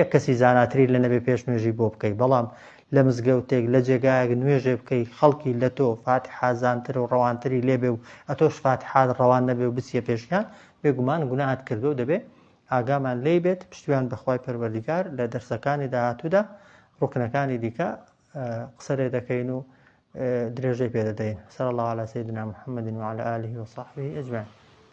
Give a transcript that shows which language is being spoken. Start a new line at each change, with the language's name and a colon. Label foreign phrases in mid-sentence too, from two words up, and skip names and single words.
Central Kurdish: کەسی زاناتری لە نەبێ پێشنوێژی بۆ بکەیت بەڵام لە مزگەوتێک لە جێگایەک نوێژێ بکەی خەڵکی لە تۆ فاتحا زانتر و ڕەوانتری لێبێ و ئەتۆش فاتحات ڕەوان نەبێ و بچیە پێشیان بێگومان گوناهات کردو دەبێ ئاگامان لێ بێت پشتیوان بەخوای پەروەردیگار لە دەرسەکانی داهاتوودا ڕوکنەکانی دیکە قسەرێ دەکەین و درێژەی پێدەدەین
Arabic: صلی الله علی سیدنا محمد وعلى آله وصحبه أجمعين